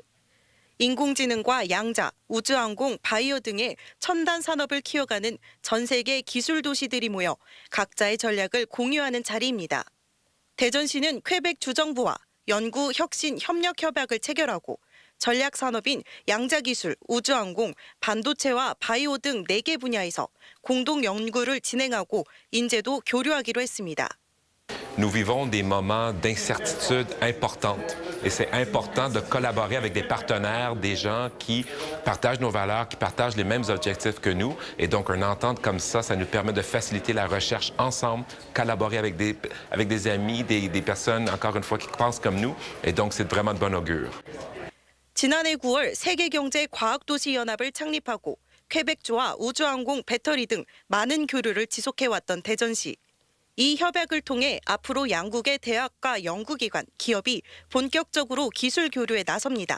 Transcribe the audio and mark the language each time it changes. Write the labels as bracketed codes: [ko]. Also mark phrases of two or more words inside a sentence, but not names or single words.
[ko] 인공지능과 양자, 우주항공, 바이오 등의 첨단 산업을 키워가는 전 세계 기술 도시들이 모여 각자의 전략을 공유하는 자리입니다. 대전시는 퀘벡 주정부와 연구, 혁신, 협력 협약을 체결하고 전략 산업인 양자기술, 우주항공, 반도체와 바이오 등 4개 분야에서 공동 연구를 진행하고 인재도 교류하기로 했습니다. [fr] Nous vivons des moments d'incertitude importantes et c'est important de collaborer avec des partenaires, des gens qui partagent nos valeurs, qui partagent les mêmes objectifs que nous. Et donc, une entente comme ça nous permet de faciliter la recherche ensemble, collaborer avec des amis, des personnes, encore une fois, qui pensent comme nous. Et donc, c'est vraiment de bon augure. [ko] 지난해 9월 세계경제과학도시연합을 창립하고 퀘벡주와 우주항공, 배터리 등 많은 교류를 지속해왔던 대전시. 이 협약을 통해 앞으로 양국의 대학과 연구기관, 기업이 본격적으로 기술 교류에 나섭니다.